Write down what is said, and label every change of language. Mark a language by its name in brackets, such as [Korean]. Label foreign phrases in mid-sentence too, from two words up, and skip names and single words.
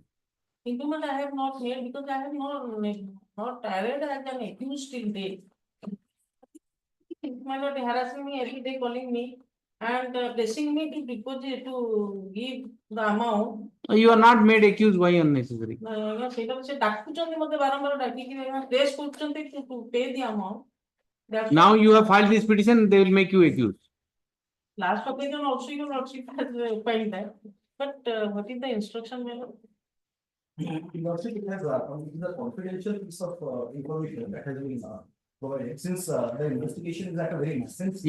[English] Implement I have not made because I have not added as an accused till date. My lord harassing me every day, calling me and pressing me to deposit to give the amount. You are not made accused, why unnecessary? [Odia] ସେଇଟା ସେ ଡାକୁଛନ୍ତି ମତେ ବାରମ୍ବାର ଡାକିକି ପ୍ରେସ୍ କରୁଛନ୍ତି [English] to pay the amount. That's Now why- you have filed this petition, they will make you accused. Last occasion also your lordship has filed that. But what is the instruction, my lord? Lordship, it has the confidential piece of information that has been provided since the investigation is at a very nascent stage.